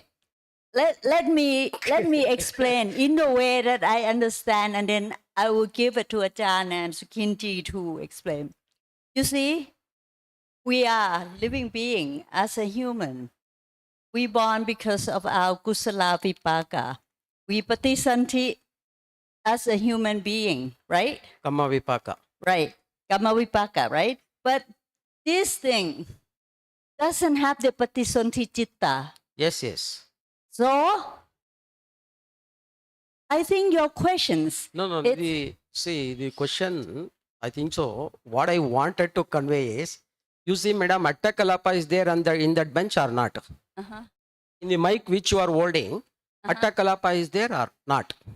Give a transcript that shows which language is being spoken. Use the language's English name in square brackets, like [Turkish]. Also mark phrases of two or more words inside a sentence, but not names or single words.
[English] Let me explain in the way that I understand, and then I will give it to Ajahn and Sukinji to explain. You see, we are living being as a human. We born because of our [Pali] kusala vipaka. [English] We patisanti as a human being, right? [Pali] Kamma vipaka. Right. Kama vipaka, [English] right? But this thing doesn't have the [Pali] patisanti citta. [English] Yes, yes. So I think your questions. No, It's- the question, I think so. What I wanted to convey is, you see, Madam, [Pali] Atta kalapa [English] is there in that bench or not? Uh-huh. In the mic which you are holding, [Pali] Atta kalapa [English] is there or not?